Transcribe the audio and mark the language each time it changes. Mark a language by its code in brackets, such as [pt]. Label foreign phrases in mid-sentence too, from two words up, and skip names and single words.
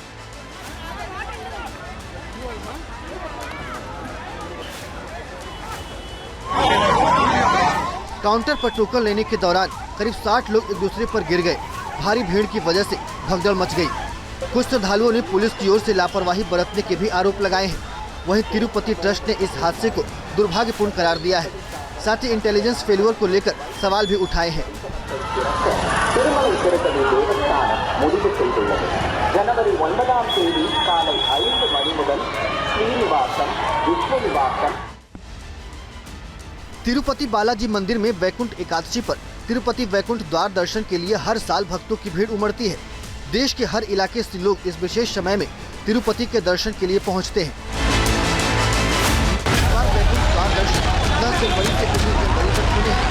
[hi] काउंटर पर टोकन लेने के दौरान करीब 60 लोग एक दूसरे पर गिर गए। भारी भीड़ की वजह से भगदड़ मच गई। कुछ श्रद्धालुओं ने पुलिस की ओर से लापरवाही बरतने के भी आरोप लगाए हैं। वहीं तिरुपति ट्रस्ट ने इस हादसे को दुर्भाग्यपूर्ण करार दिया है। साथ ही [en] intelligence failure [hi] को लेकर सवाल भी उठाए हैं। [ta] திருமலை திருப்பதி தேவஸ்தானம் முடிவு செய்துள்ளது. ஜனவரி 9ஆம் தேதி காலை 5 மணி முதல் ஸ்ரீனிவாசம் விஷ்ணுநிவாசம் [hi] तिरुपति बालाजी मंदिर में वैकुंठ एकादशी पर तिरुपति वैकुंठ द्वार दर्शन के लिए हर साल भक्तों की भीड़ उमड़ती है। देश के हर इलाके से लोग इस विशेष समय में तिरुपति के दर्शन के लिए पहुंचते हैं। वैकुंठ द्वार दर्शन 10 जनवरी से 19 जनवरी तक खुले हैं।